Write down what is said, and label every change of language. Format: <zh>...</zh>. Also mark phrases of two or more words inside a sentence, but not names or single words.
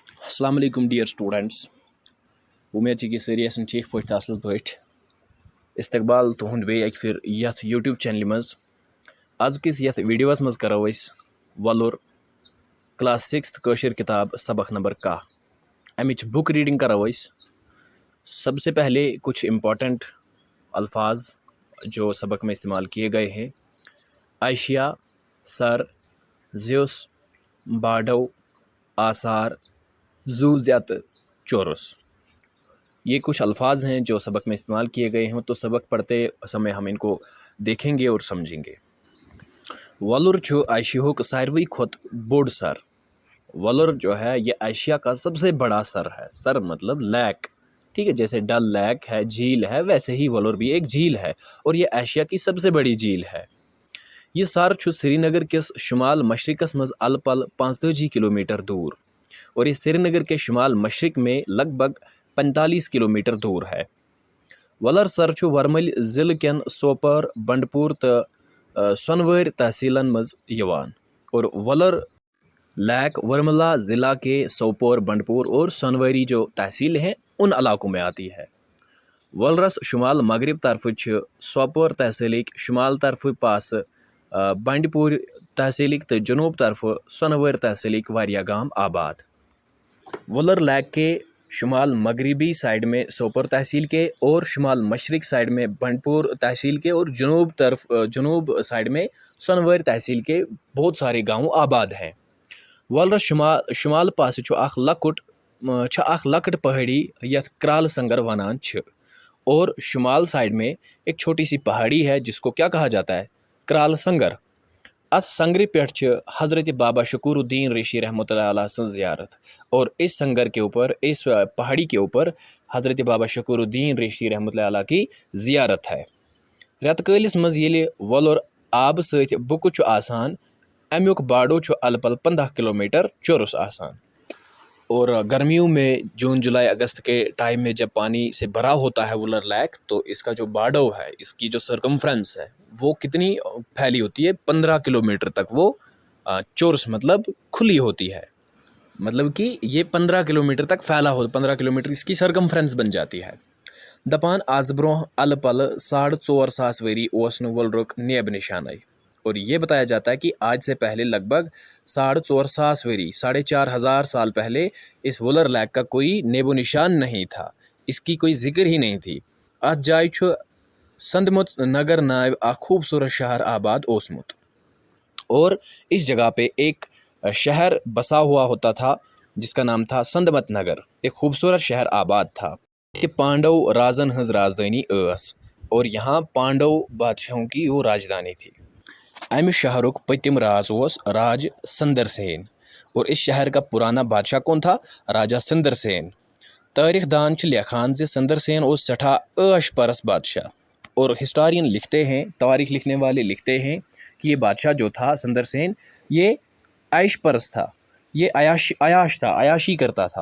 <ks>السلام علیکم</ks> <en>dear students,</en> <ks>امید کہ ساری ٹھیک پہ اصل پہ استقبال تہد بی اک پھر یت یوٹیوب چینل مز آز کس یت ویڈیوس مز کرو ولر کلاس 6 کتاب سبق نمبر 10 امچ</ks> <en>book reading</en> <ks>کرو</ks> <ur>سب سے پہلے کچھ امپورٹنٹ الفاظ جو سبق میں استعمال کیے گئے ہیں: عائشہ، سر، زیوس، باڈو، آثار، زوزیت، چورس۔ یہ کچھ الفاظ ہیں جو سبق میں استعمال کیے گئے ہیں، تو سبق پڑھتے سمے ہم ان کو دیکھیں گے اور سمجھیں گے۔</ur> <ks>ولر عائشہ ساروی کھت بوڑ سر۔</ks> <ur>ولر جو ہے یہ عائشہ کا سب سے بڑا سر ہے۔ سر مطلب لیک، ٹھیک ہے، جیسے ڈل لیک ہے، جھیل ہے، ویسے ہی ولر بھی ایک جھیل ہے اور یہ عائشہ کی سب سے بڑی جھیل ہے۔ یہ سر سری نگر کس شمال مشرقس مز ال پل 45 کلومیٹر دور اور یہ سری نگر کے شمال مشرق میں لگ بھگ 45 کلومیٹر دور ہے۔</ur> <ks>ولر سر ورمل ضلع کین سوپور، بنڈپور تو سونور تحصیلن مز یوان</ks> <ur>اور ولر لیک ورملا ضلع کے سوپور، بنڈپور اور سونوری جو تحصیل ہیں ان علاقوں میں آتی ہے۔</ur> <ks>ولرس شمال مغرب طرف سوپور تحصیلک، شمال طرف پاس بنڈ پور تحصیلک تو جنوب طرف سونور تحصیلک واریاہ گام آباد۔</ks> <ur>ولر لیک کے شمال مغربی سائڈ میں سوپور تحصیل کے اور شمال مشرق سائڈ میں بنڈپور تحصیل کے اور جنوب سائڈ میں سونور تحصیل کے بہت سارے گاؤں آباد ہیں۔</ur> <ks>ولرس شمال پاس اخ لکٹ پہاڑی یت کرال سنگر ونان</ks> <ur>اور شمال سائڈ میں ایک چھوٹی سی پہاڑی ہے جس کو کیا کہا جاتا ہے؟ کرال سنگر۔</ur> <ks>اس سنگر پہ حضرت بابا شکور الدین ریشی رحمۃ اللہ علیہ سن زیارت</ks> <ur>اور اس سنگر کے اوپر، اس پہاڑی کے اوپر حضرت بابا شکور الدین ریشی رحمۃ اللہ علیہ کی زیارت ہے۔</ur> <ks>رت کالس مز یل ولر آب ست بک آسان، امیک باڈو ال پل 15 کلومیٹر چورس آسان۔</ks> <ur>اور گرمیوں میں جون، جولائی، اگست کے ٹائم میں جب پانی سے بھرا ہوتا ہے ولر لیک، تو اس کا جو باڈو ہے، اس کی جو سرکمفرنس ہے وہ کتنی پھیلی ہوتی ہے؟ 15 کلومیٹر تک وہ چورس مطلب کھلی ہوتی ہے، مطلب کہ یہ 15 کلومیٹر تک پھیلا ہو، 15 کلومیٹر اس کی سرکمفرنس بن جاتی ہے۔</ur> <ks>دپان آز برہ ال پل 4.5 وری اوس نہ ولرک نیب نشانہ،</ks> <ur>اور یہ بتایا جاتا ہے کہ آج سے پہلے لگ بھگ 4.5 وری، 4,500 سال پہلے اس ولر لیک کا کوئی نیب و نشان نہیں تھا، اس کی کوئی ذکر ہی نہیں تھی۔</ur> <ks>ات جائے سندمت نگر ناو اخ خوبصورت شہر آباد اوسمت،</ks> <ur>اور اس جگہ پہ ایک شہر بسا ہوا ہوتا تھا جس کا نام تھا سندمت نگر، ایک خوبصورت شہر آباد تھا کہ</ur> <ks>پانڈو رازن ہز رازدانی اس،</ks> <ur>اور یہاں پانڈو بادشاہوں کی وہ راجدھانی تھی۔</ur> <ks>امہ شہرک پتم راز راج سندر سین،</ks> <ur>اور اس شہر کا پرانا بادشاہ کون تھا؟ راجہ سندر سین۔</ur> <ks>تاریخ دان لکھان سندر سین اس سٹھا عیش پرس بادشاہ،</ks> <ur>اور ہسٹورین لکھتے ہیں، تاریخ لکھنے والے لکھتے ہیں کہ یہ بادشاہ جو تھا سندر سین، یہ عیش پرس تھا، یہ عیاشی کرتا تھا۔</ur>